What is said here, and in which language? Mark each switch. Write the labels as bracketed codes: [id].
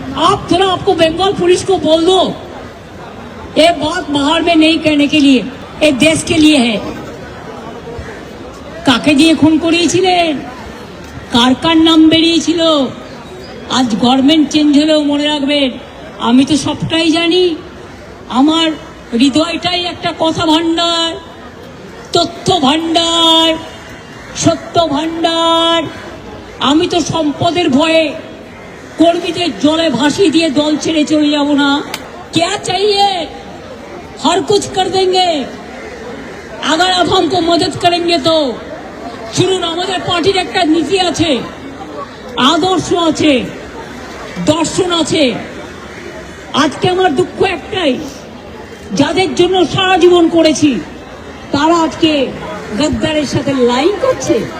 [hi] आप थोड़ा आपको बंगाल पुलिस को बोल दो, ये बात बाहर में नहीं कहने के लिए, ये देश के लिए है। [bn] কাকে দিয়ে খুন করিয়েছিলেন, কার কার নাম বেরিয়েছিল। আজ গভর্নমেন্ট চেঞ্জ হলেও মনে রাখবেন, আমি তো সবটাই জানি। আমার হৃদয়টাই একটা কথা ভান্ডার, তথ্য ভান্ডার, সত্য ভান্ডার। আমি তো সম্পদের ভয়ে কর্মীদের জলে ভাসিয়ে দিয়ে দল ছেড়ে চলে যাব না। [hi] क्या चाहिए, हर कुछ कर देंगे अगर आप हमको मदद करेंगे तो। [bn] শুনুন, আমাদের পার্টির একটা নীতি আছে, আদর্শ আছে, দর্শন আছে। আজকে আমার দুঃখ একটাই, যাদের জন্য সারা জীবন করেছি তারা আজকে গদ্দারের সাথে লাইন করছে।